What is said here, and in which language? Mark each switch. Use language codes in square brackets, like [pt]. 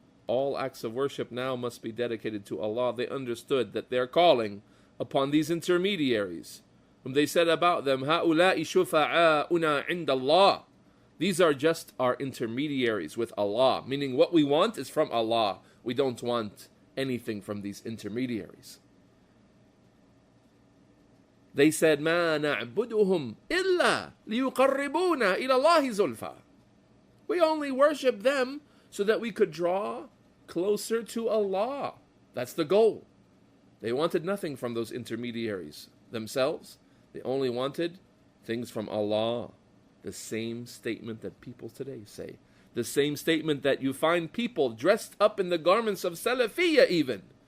[en] all acts of worship now must be dedicated to Allah, they understood that they're calling upon these intermediaries, whom they said about them, [ar] هَؤُلَاءِ شُفَعَاؤُنَا عِنْدَ اللَّهِ. [en] These are just our intermediaries with Allah, meaning what we want is from Allah. We don't want anything from these intermediaries. They said, [ar] مَا نَعْبُدُهُمْ إِلَّا لِيُقَرِّبُونَا إِلَى اللَّهِ زُلْفَى. [en] We only worship them so that we could draw closer to Allah. That's the goal. They wanted nothing from those intermediaries themselves. They only wanted things from Allah. The same statement that people today say. The same statement that you find people dressed up in the garments of Salafiyya even.